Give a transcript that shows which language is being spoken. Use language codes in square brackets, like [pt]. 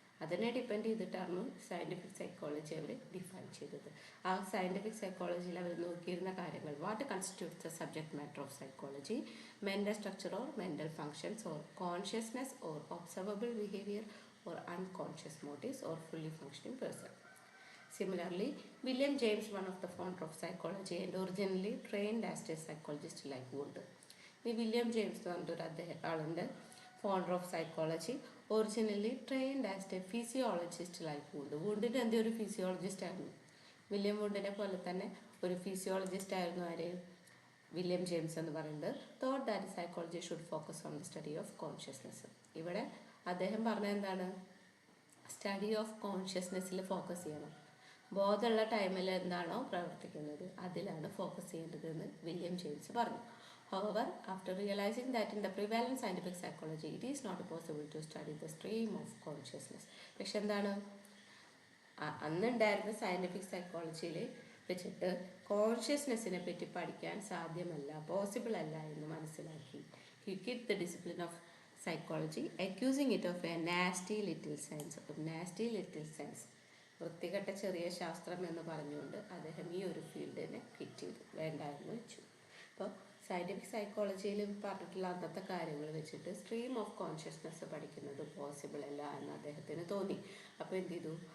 [ml] അതിനെ ഡിപ്പെൻഡ് ചെയ്തിട്ടാണ് scientific psychology അവർ define ചെയ്തത്. ആ സയൻറ്റിഫിക് സൈക്കോളജിയിൽ അവർ നോക്കിയിരുന്ന കാര്യങ്ങൾ: [en] What constitutes the subject matter of psychology, mental structure or mental functions or consciousness or observable behaviour or unconscious motives or fully functioning person. Similarly, William James, one of the founder of psychology and originally trained as a psychologist like Wood. [ml] ഈ William James എന്ന് പറഞ്ഞൊരു ആളുണ്ട്, [en] Founder of psychology, originally trained as a physiologist like Wood. [ml] വുഡിൻ്റെ എന്തെങ്കിലും ഒരു physiologist ആയിരുന്നു. William വുഡിനെ പോലെ തന്നെ ഒരു ഫിസിയോളജിസ്റ്റ് ആയിരുന്നു ആര്? വില്യം ജെയിംസ് എന്ന് പറയുന്നത്. [en] Thought that psychology should focus on the study of consciousness. [ml] ഇവിടെ അദ്ദേഹം പറഞ്ഞത് എന്താണ്? സ്റ്റഡി ഓഫ് കോൺഷ്യസ്നെസ്സിൽ ഫോക്കസ് ചെയ്യണം. ബോധമുള്ള ടൈമിൽ എന്താണോ പ്രവർത്തിക്കുന്നത് അതിലാണ് ഫോക്കസ് ചെയ്യേണ്ടതെന്ന് വില്യം ജെയിംസ് പറഞ്ഞു. [en] However, after realizing that in the prevalent scientific psychology it is not possible to study the stream of consciousness. [ml] പക്ഷെ എന്താണ്, അന്നുണ്ടായിരുന്ന സയൻറ്റിഫിക് സൈക്കോളജിയിൽ വെച്ചിട്ട് കോൺഷ്യസ്നെസ്സിനെ പറ്റി പഠിക്കാൻ സാധ്യമല്ല, പോസിബിൾ അല്ല എന്ന് മനസ്സിലാക്കി. [en] He quit the discipline of psychology, accusing it of a nasty little science. nasty little science, [ml] വൃത്തികെട്ട ചെറിയ ശാസ്ത്രം എന്ന് പറഞ്ഞുകൊണ്ട് അദ്ദേഹം ഈ ഒരു ഫീൽഡിനെ ക്വിറ്റ് ചെയ്തു, വേണ്ടായിരുന്നു വെച്ചു. അപ്പോൾ സയൻറ്റിഫിക് സൈക്കോളജിയിൽ പറഞ്ഞിട്ടുള്ള അന്നത്തെ കാര്യങ്ങൾ വെച്ചിട്ട് സ്ട്രീം ഓഫ് കോൺഷ്യസ്നെസ് പഠിക്കുന്നത് പോസിബിൾ അല്ല എന്ന് അദ്ദേഹത്തിന് തോന്നി. അപ്പോൾ എന്ത് ചെയ്തു?